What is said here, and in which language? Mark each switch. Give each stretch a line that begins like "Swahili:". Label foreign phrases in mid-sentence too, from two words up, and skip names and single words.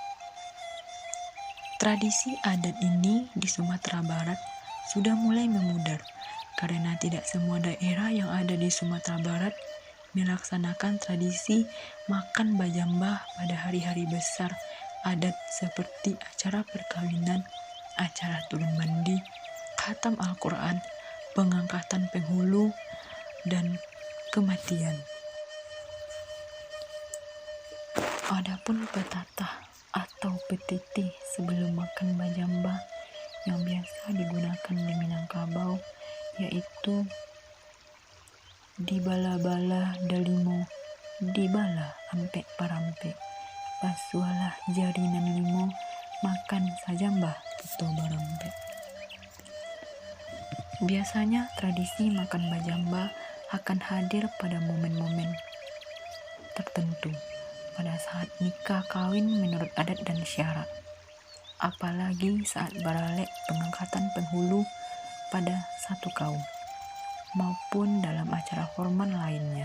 Indonesian: Tradisi adat ini di Sumatera Barat sudah mulai memudar karena tidak semua daerah yang ada di Sumatera Barat melaksanakan tradisi makan bajamba pada hari-hari besar adat seperti acara perkawinan, acara turun mandi, khatam Al-Quran, pengangkatan penghulu, dan kematian. Adapun petatah atau petitih sebelum makan bajamba yang biasa digunakan di Minangkabau yaitu
Minangkabau: dibala-bala dalimo, dibala ampek parampe, pasualah jarinan limo, makan sajambah puto barampe.
Indonesian: Biasanya tradisi makan bajamba akan hadir pada momen-momen tertentu, pada saat nikah kawin menurut adat dan syarat, apalagi saat baralek pengangkatan penghulu pada satu kaum, maupun dalam acara hormat lainnya.